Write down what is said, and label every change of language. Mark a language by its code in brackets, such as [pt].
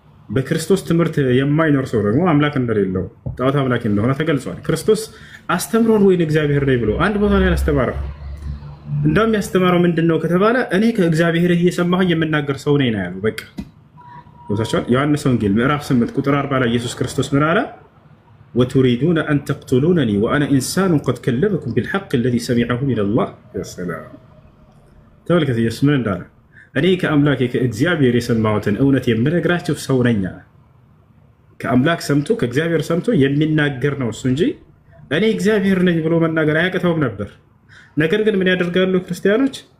[am] በክርስቶስ ትምህርት የማይኖር ሰው ደግሞ አምላክ እንደሌለው ጣዖት አምላኪ እንደሆነ ተገልጿል። ክርስቶስ አስተምሮን ወይን እግዚአብሔር ነኝ ብሎ አንድ ቦታ ላይ አላስተማረም። እንደውም ያስተማረው ምንድነው ከተባለ እኔ ከእግዚአብሔር እየሰማሁ የምናገር ሰው ነኝ ነው ያለው። በቃ ወታቻው ዮሐንስ ወንጌል ምዕራፍ 8 ቁጥር 40 ላይ ኢየሱስ ክርስቶስ ምን አለ? [ar] وتريدون أن تقتلونني وأنا إنسان قد كلمكم بالحق الذي سمعه من الله. يا سلام [am] ተመልከት ኢየሱስ ምን እንዳለ እኔ ከአምላክ ከእግዚአብሔር የሰማሁትን እውነት የምነግራችሁ ሰው ነኝ። ከአምላክ ሰምቶ ከእግዚአብሔር ሰምቶ የሚናገር ነው እሱ እንጂ እኔ እግዚአብሔር ነኝ ብሎ መናገር አያቅተውም ነበር። ነገር ግን ምን ያደርጋሉ ክርስቲያኖች?